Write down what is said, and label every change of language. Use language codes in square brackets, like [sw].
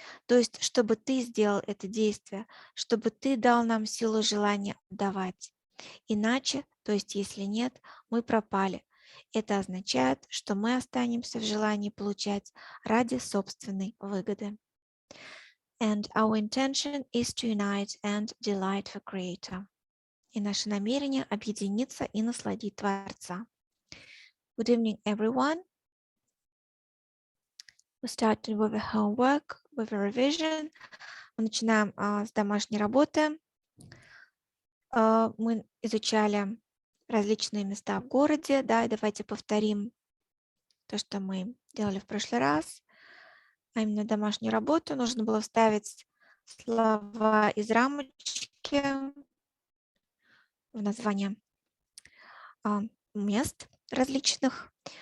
[ru] То есть, чтобы ты сделал это действие, чтобы ты дал нам силу желания давать. Иначе, то есть если нет, мы пропали. Это означает, что мы останемся в желании получать ради собственной выгоды. [en] And our intention is to unite and delight the Creator. [ru] И наше намерение объединиться и насладить Творца. [en] Good evening, everyone. We started with the homework, with a revision. [ru] Мы начинаем с домашней работы. Мы изучали различные места в городе, да, и давайте повторим то, что мы делали в прошлый раз. А именно домашнюю работу нужно было вставить слова из рамочки в название мест различных.